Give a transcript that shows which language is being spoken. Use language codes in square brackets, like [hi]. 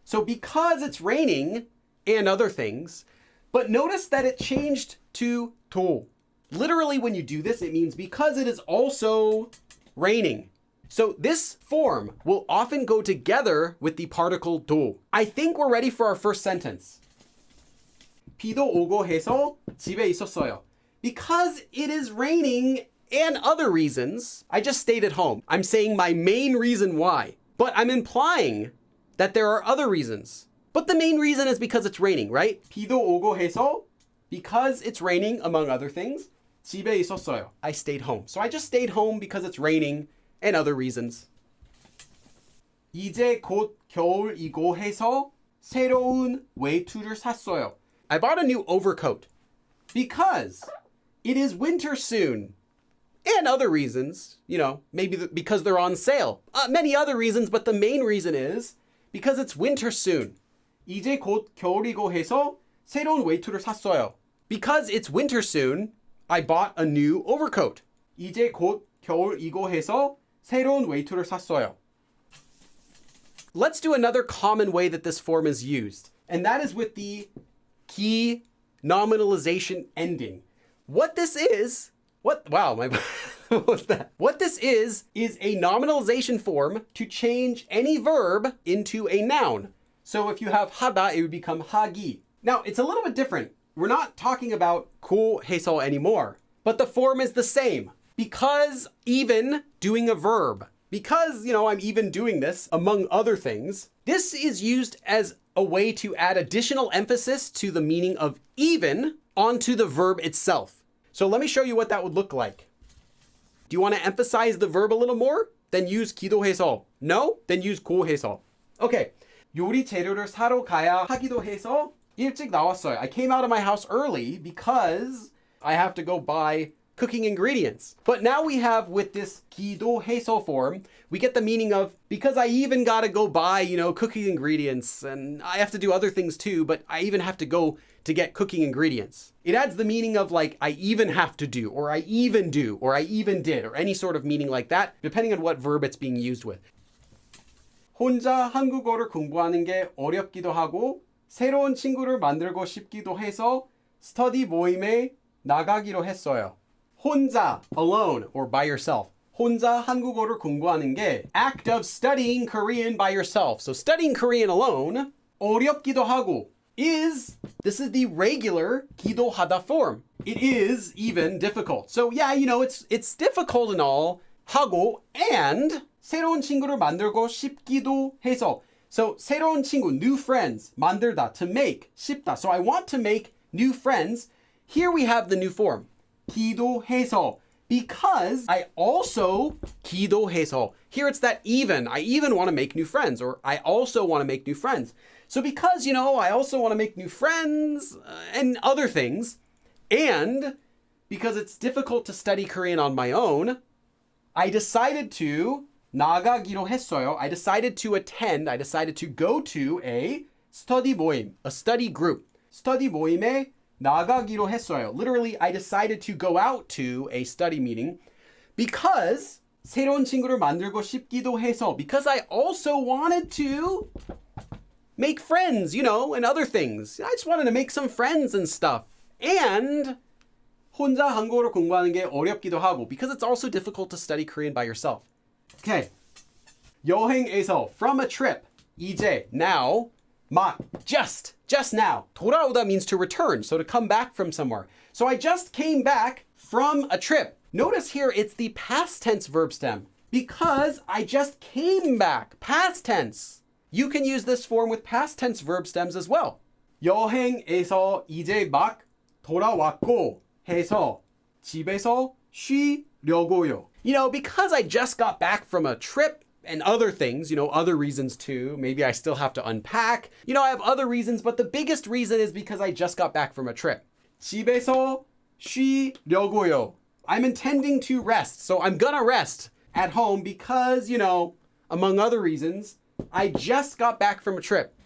[en] So because it's raining and other things, but notice that it changed to 도. Literally, when you do this, it means because it is also raining. So this form will often go together with the particle 도. I think we're ready for our first sentence. [ko] 비도 오고 해서 집에 있었어요. [en] Because it is raining and other reasons, I just stayed at home. I'm saying my main reason why, but I'm implying that there are other reasons. But the main reason is because it's raining, right? [ko] 비도 오고 해서, [en] because it's raining, among other things, [ko] 집에 있었어요. [en] I stayed home. So I just stayed home because it's raining and other reasons. [ko] 이제 곧 겨울이고 해서 새로운 외투를 샀어요. [en] I bought a new overcoat because it is winter soon. And other reasons, maybe because they're on sale. Many other reasons, but the main reason is because it's winter soon. [ko] 이제 곧 겨울이고 해서 새로운 외투를 샀어요. [en] Because it's winter soon, I bought a new overcoat. [ko] 이제 곧 겨울이고 해서 새로운 외투를 샀어요. [en] Let's do another common way that this form is used, and that is with the key nominalization ending. What this is, what was that? What this is a nominalization form to change any verb into a noun. So if you have 하다, it would become 하기. Now, it's a little bit different. We're not talking about 고 해서 anymore, but the form is the same. Because even doing a verb, because, I'm even doing this, among other things, this is used as a way to add additional emphasis to the meaning of even onto the verb itself. So let me show you what that would look like. Do you want to emphasize the verb a little more? Then use 기도해서. No? Then use 고해서. Okay. [ko] 요리 재료를 사러 가야 하기도 해서 일찍 나왔어요. [en] I came out of my house early because I have to go buy cooking ingredients. But now we have, with this 기도해서 form, we get the meaning of, because I even gotta go buy, cooking ingredients, and I have to do other things too, but I even have to go to get cooking ingredients. It adds the meaning of like, I even have to do, or I even do, or I even did, or any sort of meaning like that, depending on what verb it's being used with. [ko] 혼자 한국어를 공부하는 게 어렵기도 하고, 새로운 친구를 만들고 싶기도 해서 스터디 모임에 나가기로 했어요. [en] 혼자, alone, or by yourself. [ko] 혼자 한국어를 공부하는 게 [en] act of studying Korean by yourself. So studying Korean alone, [ko] 어렵기도 하고, [en] this is the regular 기도하다 form. It is even difficult. So yeah, it's difficult and all. [ko] 하고, and 새로운 친구를 만들고 싶기도 해서. [en] So 새로운 친구, new friends, 만들다, to make, 싶다. So I want to make new friends. Here we have the new form. 기도해서, because I also 기도해서. Here it's that even. I even want to make new friends, or I also want to make new friends. So because, I also want to make new friends and other things, and because it's difficult to study Korean on my own, I decided to [ko] 나가기로 했어요. [en] I decided to go to a study 모임, a study group. [ko] study 모임에 나가기로 했어요. [en] Literally, I decided to go out to a study meeting because [ko] 새로운 친구를 만들고 싶기도 해서, [en] because I also wanted to make friends, and other things. I just wanted to make some friends and stuff. And [ko] 혼자 한국어를 공부하는 게 어렵기도 하고, [en] because it's also difficult to study Korean by yourself. Okay. 여행에서, from a trip. 이제, now. 막, just now. 돌아오다 means to return, so to come back from somewhere. So I just came back from a trip. Notice here it's the past tense verb stem because I just came back, past tense. You can use this form with past tense verb stems as well. [ko] 여행에서 이제 막 돌아왔고 해서 집에서 쉬려고요. [en] Because I just got back from a trip, and other things, other reasons too. Maybe I still have to unpack. I have other reasons, but the biggest reason is because I just got back from a trip. [ko] 집에서 쉬려고요. [en] I'm intending to rest, so I'm gonna rest at home because, among other reasons, I just got back from a trip.